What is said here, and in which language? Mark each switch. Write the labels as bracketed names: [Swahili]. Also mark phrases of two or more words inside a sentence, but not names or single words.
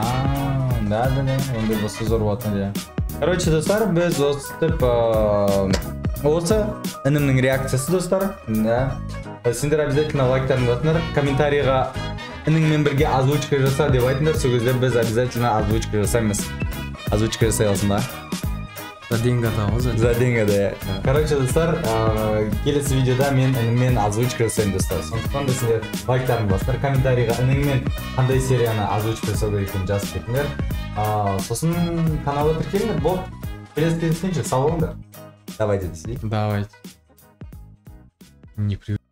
[Kazakh] Да, ондай болса зор болатын еді. Короче, достар, біз өстіп осы інімнің реакциясы, достар. Сендер обязательно лайктарын басыңдар, комментарийға ініңмен бірге озвучка жаса деп айтыңдар, сол кезде біз обязательно озвучка жасаймыз. Озвучка жасай алсын ба? [Russian] За деньги атауыз. За деньги, да. [Kazakh] Короче, достар, келесі видеода мен ініммен озвучка жасаймын, достар. Сондықтан да сендер лайктарын басыңдар, комментарийға ініңмен қандай серияны озвучка жасау керек екенін жазып кетіңдер. Сосын каналға тіркеліңдер, бол. Келесі кездескенше сау болыңдар. [Russian] Давайте, до свидания. Давайте. Не привык.